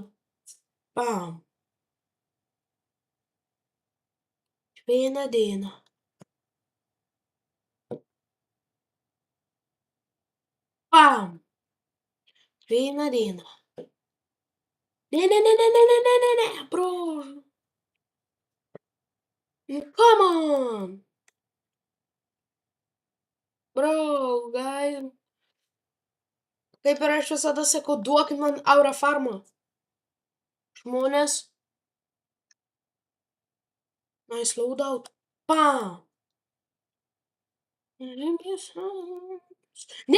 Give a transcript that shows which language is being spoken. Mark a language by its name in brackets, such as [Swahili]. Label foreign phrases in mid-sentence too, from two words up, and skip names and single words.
[Lithuanian] Pam. Kiekvieną dieną. Pam. Kiekvieną dieną. Ne, bro. [English] Come on. [Lithuanian] Bro, galim. Kaip ir aš visada sakau, duokit man Aura Farmą. Žmonės. [English] Nice loadout. [Lithuanian] Pam. Ne!